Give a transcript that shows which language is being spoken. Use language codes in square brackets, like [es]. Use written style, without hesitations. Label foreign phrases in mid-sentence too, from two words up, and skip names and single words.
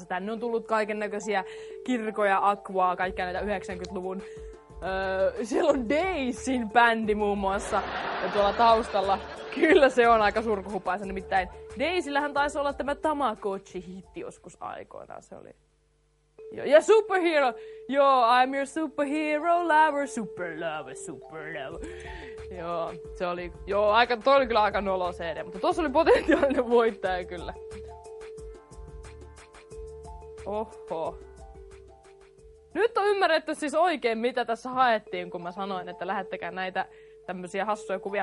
[fi] Tänne on tullut kaiken näköisiä Kirkoja, Aquaa, kaikkia näitä 90-luvun. Siellä on Daisin bändi muun muassa ja tuolla taustalla. Kyllä se on aika surkuhupaisa. Nimittäin Daisillähän taisi olla tämä Tamagotchi-hitti joskus aikoinaan. Se oli. Ja Superhero! Joo, [en] I'm your superhero lover, super lover. [fi] Joo, se oli, toi oli kyllä aika nolo CD, mutta tossa oli potentiaalinen voittaja kyllä. Oho. Nyt on ymmärretty siis oikein, mitä tässä haettiin, kun mä sanoin, että lähettäkää näitä tämmösiä hassuja kuvia.